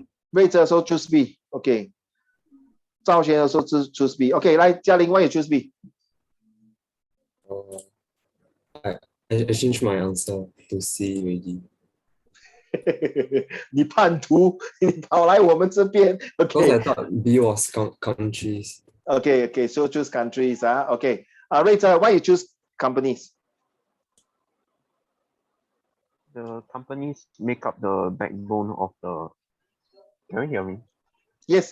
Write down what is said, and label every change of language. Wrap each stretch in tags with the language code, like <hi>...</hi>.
<zh>瑞哲说</zh> <en>choose B，</en> <zh>OK。 赵轩的说choose B，OK。来，</zh> <en>嘉玲 ，why you choose B？ I changed my answer to C already.</en> <zh>你叛徒，你跑来我们这边</zh> <en>Because I ，OK。 thought B was countries. OK，so choose countries 啊，OK。瑞哲 ，why you choose companies？ The companies make up the backbone of the. Can you hear me? Yes.</en>